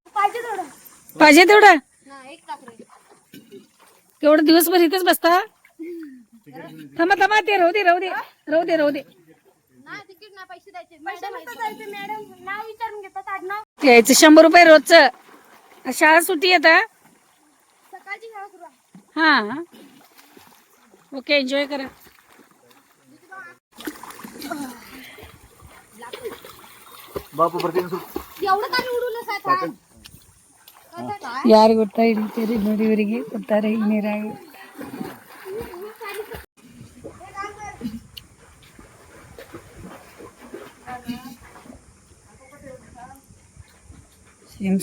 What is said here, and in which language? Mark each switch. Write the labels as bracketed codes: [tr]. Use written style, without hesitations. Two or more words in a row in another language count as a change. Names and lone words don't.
[mr] पाहिजे तेवढं केवढं दिवसभर इथेच बसता थांबा थांबा ते राहू दे राहू दे राहू दे राहू दे यायचं 100 रुपये रोजचं शाळा सुट्टी येत हा ओके एन्जॉय करा [kn] ಬಾಪು ಬರ್ತೀನಿ ಯಾರು ಗೊತ್ತಾ ಹಿಡಿತೀರಿ ನೋಡಿ ಇವರಿಗೆ ಕೊಡ್ತಾರೆ ಈಗ ನೀರಾಗಿ ಸೇಮ್